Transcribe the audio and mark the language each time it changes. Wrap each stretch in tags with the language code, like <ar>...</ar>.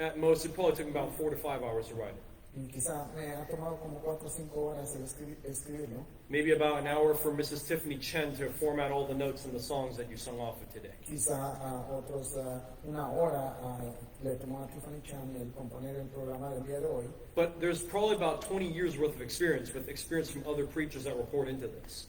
<en>At most, it probably took me about 4 to 5 hours to write it.</en> <es>Y quizá me ha tomado como 4 o 5 horas el escribirlo.</es> <en>Maybe about an hour for Mrs. Tiffany Chen to format all the notes and the songs that you sung off of today.</en> <es>Quizá una hora le tomó a Tiffany Chan el componer el programa del día de hoy,</es> <en>But there's probably about 20 years worth of experience with experience from other preachers that were poured into this.</en>